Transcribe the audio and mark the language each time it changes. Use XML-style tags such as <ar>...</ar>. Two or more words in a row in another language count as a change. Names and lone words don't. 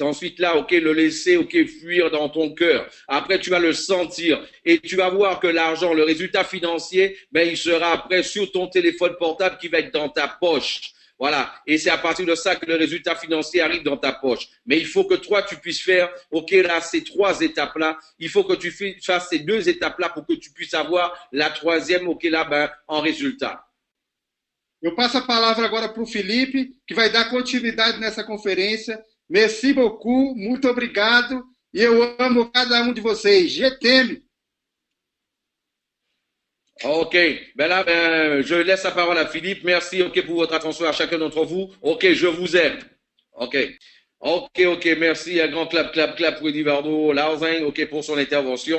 <fr>Ensuite, là, ok, le laisser, ok, fuir dans ton cœur. Après, tu vas le sentir et tu vas voir que l'argent, le résultat financier, il sera après sur ton téléphone portable qui va être dans ta poche. Voilà. Et c'est à partir de ça que le résultat financier arrive dans ta poche. Mais il faut que toi, tu puisses faire, ok, là, ces 3 étapes-là. Il faut que tu fasses ces 2 étapes-là pour que tu puisses avoir la 3e, ok, là, en résultat.</fr> <pt>Eu passo a palavra agora para o Felipe, que vai dar continuidade nessa conferência.</pt> <fr>Merci beaucoup,</fr> <pt>muito obrigado. E eu amo cada um de vocês.</pt> <fr>Je t'aime. Ok, je laisse la parole à Philippe. Merci, ok, pour votre attention à chacun d'entre vous. Ok, je vous aime. Ok, ok, merci. Un grand clap, clap, clap pour Edivardo Lauzing, ok, pour son intervention.</fr>